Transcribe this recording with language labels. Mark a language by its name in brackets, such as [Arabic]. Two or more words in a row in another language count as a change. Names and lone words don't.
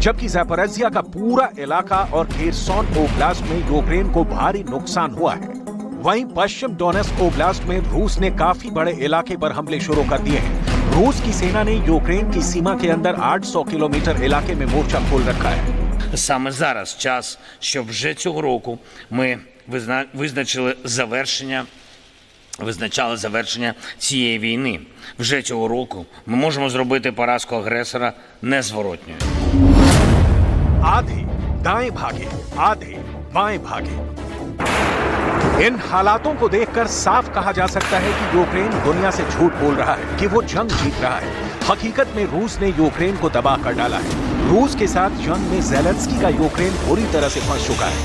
[Hindi] जबकि ज़ैपोरिज़िया का पूरा इलाका और खेरसोन ओब्लास्ट में यूक्रेन को भारी नुकसान हुआ है। वहीं पश्चिम डोनेट्स्क ओब्लास्ट में रूस ने काफी बड़े इलाके पर हमले शुरू कर दिए हैं। रूस की सेना ने यूक्रेन की सीमा के अंदर 800 किलोमीटर इलाके में मोर्चा खोल रखा है। [Ukrainian] Саме зараз час, щоб вже цього року ми визначали завершення цієї війни. Вже цього року ми можемо зробити поразку агресора незворотньою. [Hindi] आधे दाएं भागे, आधे बाएं भागे। इन हालातों को देखकर साफ कहा जा सकता है कि यूक्रेन दुनिया से झूठ बोल रहा है कि वो जंग जीत रहा है। हकीकत में रूस ने यूक्रेन को दबा कर डाला है। रूस के साथ जंग में ज़ेलेंस्की का यूक्रेन बुरी तरह से फंस चुका है।